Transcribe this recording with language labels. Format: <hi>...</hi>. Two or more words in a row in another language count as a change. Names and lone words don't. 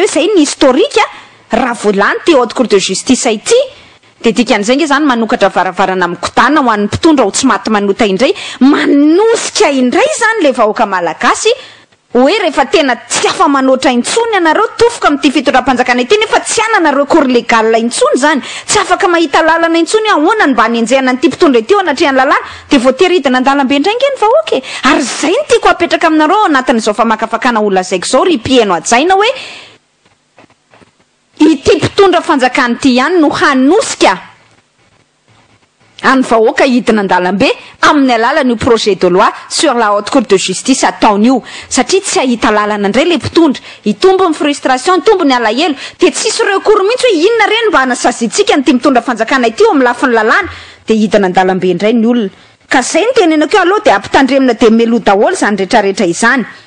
<mg>hoe zay ny historika raha volany ty</mg> <fr>haute cour de justice</fr> <mg>ity de dikan'izay nge zany manokatra varavarana mikotana ho an'ny mpitondra ho tsy maty manota indray manosika indray zany le vahoaka malagasy hoe rehefa tena tsy afa manoatra intsony anareo tofoka amin'ity fitondram-panjakana ity nefa tsy ananareo</mg> <fr>cour légal</fr> <mg>intsony zany tsy afaka mahita lalana intsony ahoana ny mba hanenjehana nyity mpitondra ity ao anatrehany lalàna de voatery hidina an-dalambe indray nge ny vahoaka ary zay ny tiako apetraka aminareo anatin'izao famakafakana olona zaiko zao ry pieno ajaina hoe ity mpitondra fanjakana ity ihany no hanosika any vahoaka hidina an-dalambe amin'ny alalan'io</mg> <fr>projet de loi sur la haute cour de justice</fr> <mg>ataon'io satria tsy ahita lalana indray le mpitondra hitombo ny frustration hitombo ny alahelo de tsisy recours mihitsy hoe inona reny mba hanasazitsika ny ty mitondra fanjakana ity eo amin'ny lafin'ny lalàna de hidina an-dalambe indray ny olona ka zay ny tenenako aloha de ampitandremina de melo daholo zany rehetrarehetra izany</mg>